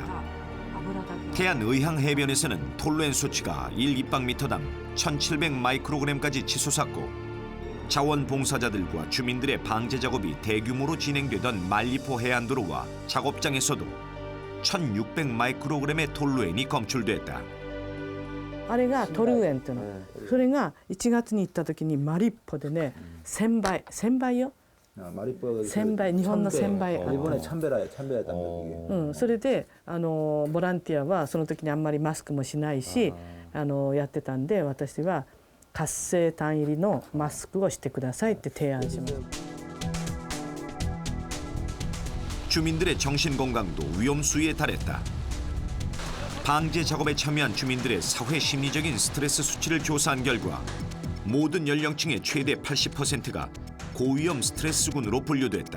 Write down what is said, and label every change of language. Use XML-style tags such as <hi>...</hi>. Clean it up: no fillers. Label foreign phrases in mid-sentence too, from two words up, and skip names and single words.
<ko>태안 의향 해변에서는 톨루엔 수치가 1입방미터당 1,700 마이크로그램까지 치솟았고 자원봉사자들과 주민들의 방제 작업이 대규모로 진행되던 말리포 해안도로와 작업장에서도 1,600 마이크로그램의 톨루엔이 검출됐다.</ko> <ja>あれがトルエンっていうの、それが1月に行った時にマリッポでね、1000倍よ。1000倍、日本の1000倍。</ja> <ko>일본의 1000배였답니다.</ko> <ja>それでボランティアはその時にあんまりマスクもしないし、やってたんで私は活性炭入りのマスクをしてくださいって提案しました。</ja> <ko>주민들의 정신 건강도 위험 수위에 달했다. 방제 작업에 참여한 주민들의 사회 심리적인 스트레스 수치를 조사한 결과 모든 연령층의 최대 80%가 고위험 스트레스군으로 분류됐다.</ko>